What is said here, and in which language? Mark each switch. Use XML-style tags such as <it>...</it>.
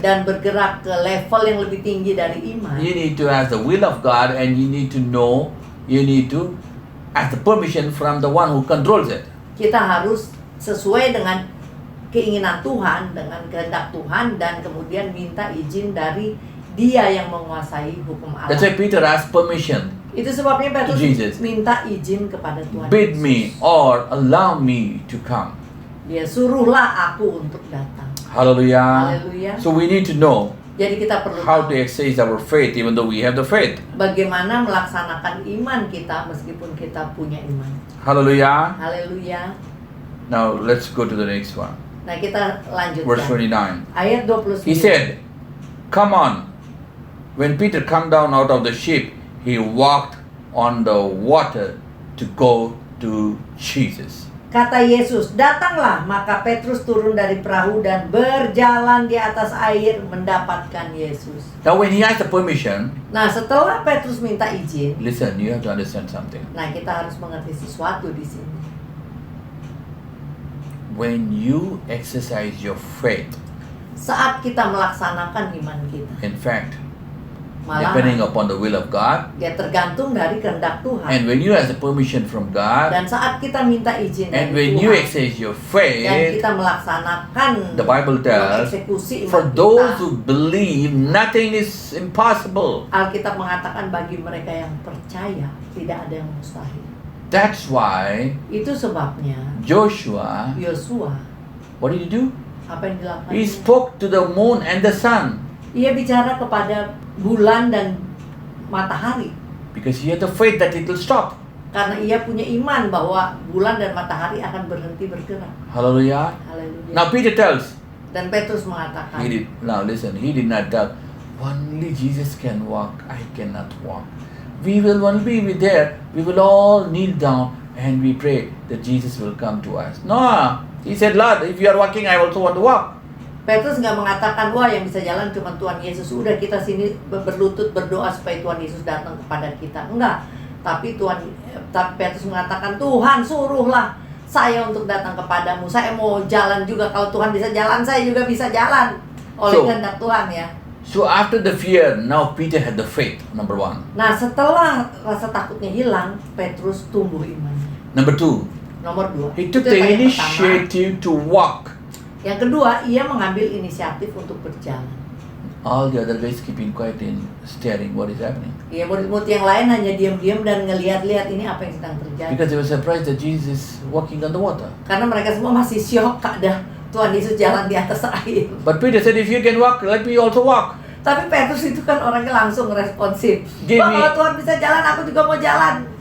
<id>dan bergerak ke level yang lebih tinggi dari iman,</id> <en>you need to ask the will of God, and you need to know, you need to ask the permission from the one who controls it.</en> <id>kita harus sesuai dengan keinginan Tuhan, dengan kehendak Tuhan, dan kemudian minta izin dari Dia yang menguasai hukum alam.</id> <en>That's why Peter asked permission.</en> <id>Itu sebabnya Petrus</id> <en>Jesus.</en> <id>minta izin kepada Tuhan.</id> <en>Bid</en> <id>Yesus.</id> <en>me or allow me to come.</en> <id>Dia suruhlah aku untuk datang.</id> <en>Hallelujah.</en> <id>Haleluya.</id> <en>So we need to know</en> <id>Jadi kita perlu</id> <en>how to</en> <id>tahu</id> <en>exercise our faith even though we have the faith.</en> <id>bagaimana melaksanakan iman kita meskipun kita punya iman.</id> <en>Hallelujah.</en> <id>Haleluya.</id> <en>Now let's go to the next one.</en> <id>Nah, kita</id> <en>Verse</en> <id>lanjutkan.</id> <en>29.</en> <id>Ayat 29.</id> <en>He said, "Come on." When Peter come down out of the ship, he walked on the water to go to Jesus.</en> <id>Kata Yesus, "Datanglah." Maka Petrus turun dari perahu dan berjalan di atas air mendapatkan Yesus.</id> <en>Now when he asked the permission,</en> <id>Nah, setelah Petrus minta izin,</id> <en>listen, you have to understand something.</en> <id>nah kita harus mengerti sesuatu di sini.</id> <en>When you exercise your faith,</en> <id>Saat kita melaksanakan iman kita,</id> <en>in fact,</en> <id>malah</id> <en>depending upon the will of God,</en> <id>dia tergantung dari kehendak Tuhan.</id> <en>and when you ask the permission from God,</en> <id>Dan saat kita minta izin</id> <en>and</en> <id>dari</id> <en>when you</en> <id>Tuhan</id> <en>exercise your</en> <id>dan</id> <en>faith,</en> <id>kita melaksanakan</id> <en>the Bible tells,</en> <id>mengeksekusi</id> <en>for</en> <id>iman</id> <en>those</en> <id>kita,</id> <en>who believe, nothing is impossible.</en> <id>Alkitab mengatakan bagi mereka yang percaya tidak ada yang mustahil.</id> <en>That's why</en> <id>Itu sebabnya</id> <en>Joshua,</en> <id>Yosua</id> <en>what did he do?</en> <id>apa yang dilakukan?</id> <en>He spoke to the moon and the sun</en> <id>Ia bicara kepada bulan dan matahari</id> <en>because he had the faith that it will stop.</en> <id>karena ia punya iman bahwa bulan dan matahari akan berhenti bergerak.</id> <en>Hallelujah.</en> <id>Haleluya.</id> <en>Now Peter tells,</en> <id>Dan Petrus mengatakan,</id> <en>now listen, he did not tell, only Jesus can walk, I cannot walk. We will only be there, we will all kneel down and we pray that Jesus will come to us. No, he said, Lord, if you are walking, I also want to walk.</en> <id>Petrus nggak mengatakan, wah yang bisa jalan cuma Tuhan Yesus. Udah kita sini berlutut berdoa supaya Tuhan Yesus datang kepada kita. Enggak. Tapi Petrus mengatakan, Tuhan suruhlah saya untuk datang kepadamu. Saya mau jalan juga. Kalau Tuhan bisa jalan, saya juga bisa jalan. Oleh kehendak Tuhan ya.</id> <en>So after the fear, now Peter had the faith, number one.</en> <id>Nah setelah rasa takutnya hilang, Petrus tumbuh imannya.</id> <en>Number two,</en> <id>Nomor 2.</id> <en>he took</en> <id>Itu</id> <en>the</en> <id>yang pertama.</id> <en>initiative to walk.</en> <id>Yang kedua, ia mengambil inisiatif untuk berjalan.</id> <en>All the other guys keeping quiet and staring what is happening.</en> <id>Ya murid-murid yang lain hanya diam-diam dan ngelihat-lihat ini apa yang sedang terjadi.</id> <en>Because they were surprised that Jesus is walking on the water.</en> <id>Karena mereka semua masih syok ada Tuhan Yesus jalan di atas air.</id> <en>But Peter said, if you can walk, let me also walk.</en> <id>Tapi Petrus itu kan orangnya langsung responsif.</id> <en>Give</en> <id>Wah,</id> <en>me-</en> <id>kalau Tuhan bisa jalan, aku juga mau jalan.</id>